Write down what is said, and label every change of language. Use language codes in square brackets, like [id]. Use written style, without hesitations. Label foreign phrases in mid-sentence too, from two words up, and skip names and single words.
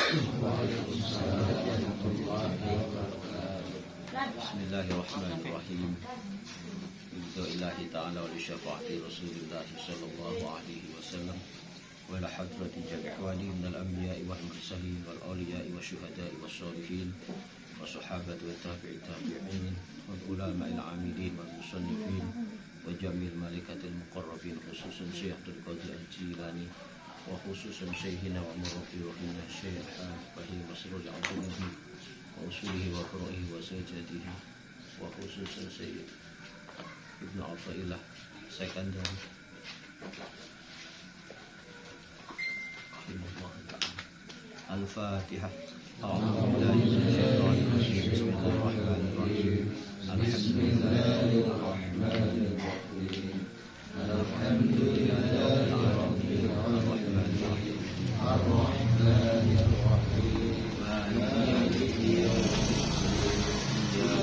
[ar] بسم الله الرحمن الرحيم. بالله تعالى ولشفاعة رسول الله صلى الله عليه وسلم ولحضرة جميع ولي من الأنبياء والمرسلين والأولياء والشهداء والصالحين والصحابة وتابعي التابعين وعلماء العاملين والمصنفين وجميع الملائكة المقربين خصوصا الشيخ عبد القادر الجيلاني وخصوصا شيخنا ومربينا الشيخ بحري مسرور العبد الله وأصوله وفروعه وسجادته وخصوصا الشيخ ابن عطاء الله السكندري الفاتحة. بسم الله الرحمن الرحيم. الحمد لله الرحمن الرحيم. الحمد لله الرحمن الرحيم. الرحمن الرحيم. مالك يوم الدين.